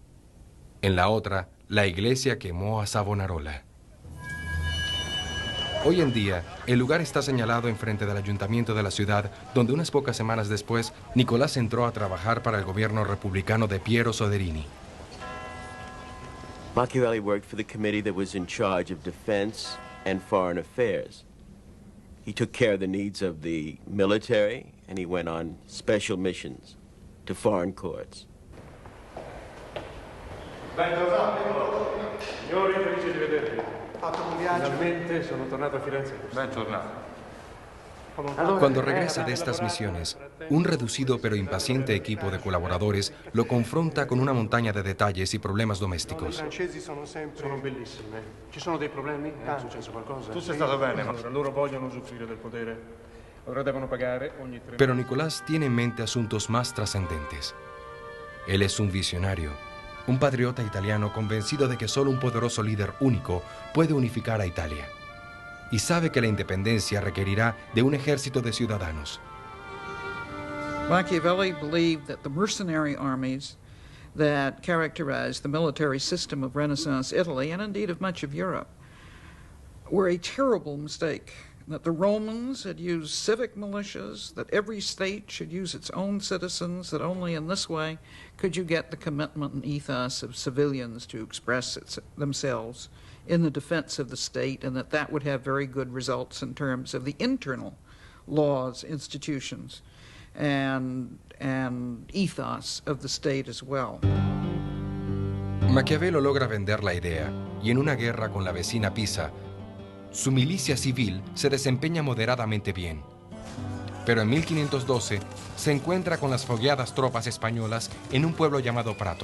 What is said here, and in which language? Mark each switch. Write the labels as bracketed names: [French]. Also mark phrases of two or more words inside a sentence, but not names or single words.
[Spanish] En la otra, la iglesia quemó a Savonarola. Hoy en día, el lugar está señalado enfrente del ayuntamiento de la ciudad, donde unas pocas semanas después, Nicolás entró a trabajar para el gobierno republicano de Piero Soderini. [English] Machiavelli worked for the committee that was in charge of defense and foreign affairs. He took care of the needs of the military, and he went on special missions to foreign courts. [Italian] Signori, felice di vedervi. Finalmente sono tornato a Firenze. Bentornato. [Spanish] Cuando regresa de estas misiones, un reducido pero impaciente equipo de colaboradores lo confronta con una montaña de detalles y problemas domésticos. [Italian] I francesi sono bellissime. Ci sono dei problemi? È successo qualcosa? Tu sei stato bene, ma loro vogliono usufruire del potere. Ora devono pagare ogni 3 [Spanish] Pero Nicolás tiene en mente asuntos más trascendentes. Él es un visionario, un patriota italiano convencido de que solo un poderoso líder único puede unificar a Italia. Y sabe que la independencia requerirá de un ejército de ciudadanos. [English] Machiavelli believed that the mercenary armies that characterized the military system of Renaissance Italy, and indeed of much of Europe, were a terrible mistake. That the Romans had used civic militias, that every state should use its own citizens, that only in this way could you get the commitment and ethos of civilians to express themselves in the defense of the state, and that would have very good results in terms of the internal laws, institutions, and ethos of the state as well. [Spanish] Maquiavelo logra vender la idea, y en una guerra con la vecina Pisa, su milicia civil se desempeña moderadamente bien. Pero en 1512 se encuentra con las fogueadas tropas españolas en un pueblo llamado Prato.